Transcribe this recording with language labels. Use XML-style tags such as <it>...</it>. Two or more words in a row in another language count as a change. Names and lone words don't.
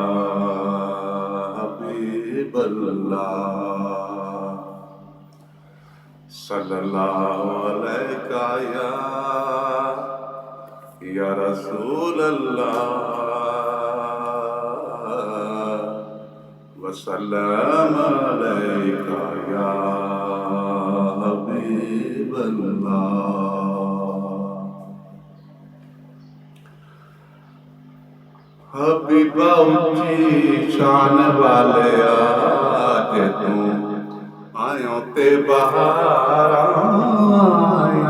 <ar>حبيب الله صلى الله عليك يا رسول الله وسلم عليك يا حبيب الله.</ar> <pa>حبیبا اُچی شان والے اج تو آیوں تے بہار آیا.</pa>